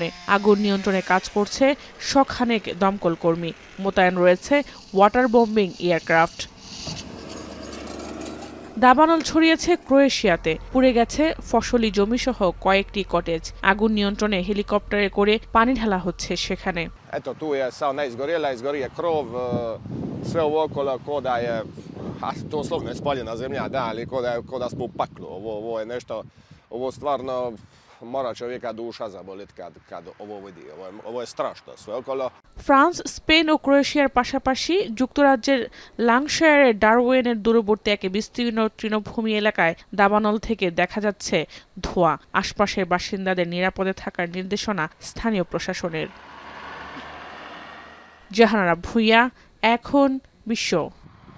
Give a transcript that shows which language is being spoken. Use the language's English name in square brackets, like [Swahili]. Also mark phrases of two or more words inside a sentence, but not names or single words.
[Bangla] আগুন নিয়ন্ত্রণে কাজ করছে শখানেক দমকল কর্মী। মোতায়েন রয়েছে ওয়াটার বম্বিং এয়ারক্রাফট। দাবানল ছড়িয়েছে ক্রোয়েশিয়াতে। পুড়ে গেছে ফসলি জমিসহ কয়েকটি কটেজ। আগুন নিয়ন্ত্রণে হেলিকপ্টারে করে পানি ঢালা হচ্ছে সেখানে। [Croatian] Eto, tu je sauna izgorija krov, sve ovo okolo ko da je, doslovno je spaljena zemlja, da, ali ko da smo u paklu. Ovo je nešto, ovo stvarno mora čovjeka duša zabolit kad ovo vidi. Ovo je strašno sve okolo. [Bangla] ফ্রান্স, স্পেন ও ক্রোয়েশিয়ার পাশাপাশি যুক্তরাজ্যের লাঙ্কশায়ারের ডারওয়েনের দূরবর্তী এক বিস্তীর্ণ তৃণভূমি এলাকায় দাবানল থেকে দেখা যাচ্ছে ধোঁয়া। আশপাশের বাসিন্দাদের নিরাপদে থাকার নির্দেশনা স্থানীয় প্রশাসনের। জাহানারা ভুঁইয়া, এখন বিশ্ব।